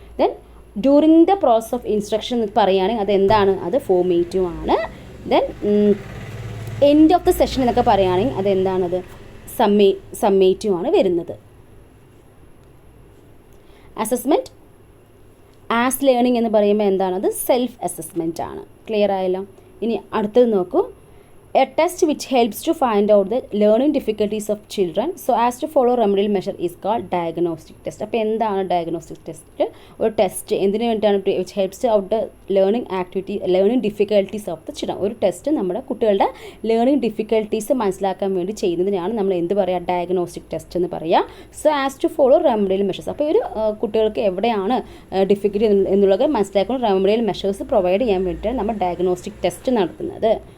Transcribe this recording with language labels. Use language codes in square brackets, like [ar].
[ml] Then [en] during the process of instruction [ml] എന്ന് പറയുകയാണെങ്കിൽ അതെന്താണ്, അത് ഫോർമേറ്റീവ് ആണ്. Then end of the session എന്നൊക്കെ പറയുകയാണെങ്കിൽ അതെന്താണത്, സമ്മേറ്റീവ് ആണ് വരുന്നത്. അസസ്മെൻറ്റ് ആസ് ലേണിംഗ് എന്ന് പറയുമ്പോൾ എന്താണത്, സെൽഫ് അസസ്മെൻറ്റ് ആണ്. ക്ലിയർ ആയല്ലോ. ഇനി അടുത്തത് നോക്കൂ. [en] A test which helps to find out the learning difficulties of children so as to follow remedial measure is called diagnostic test. [ml] അപ്പോൾ എന്താണ് ഡയഗ്നോസ്റ്റിക് ടെസ്റ്റ്? ഒരു ടെസ്റ്റ് എന്തിനു വേണ്ടിയിട്ടാണ്, [en] which helps to out the learning difficulties of the children. [ml] ഒരു test നമ്മുടെ കുട്ടികളുടെ learning difficulties മനസ്സിലാക്കാൻ വേണ്ടി ചെയ്യുന്നതിനാണ് നമ്മൾ എന്ത് പറയുക, ഡയഗ്നോസ്റ്റിക് ടെസ്റ്റ് എന്ന് പറയുക. [en] so as to follow remedial measures, [ml] അപ്പോൾ ഒരു കുട്ടികൾക്ക് എവിടെയാണ് ഡിഫിക്കൽറ്റി എന്നുള്ളത് മനസ്സിലാക്കുന്ന റെമഡിയൽ മെഷേഴ്സ് പ്രൊവൈഡ് ചെയ്യാൻ വേണ്ടിയിട്ടാണ് നമ്മൾ ഡയഗ്നോസ്റ്റിക് ടെസ്റ്റ് നടത്തുന്നത്.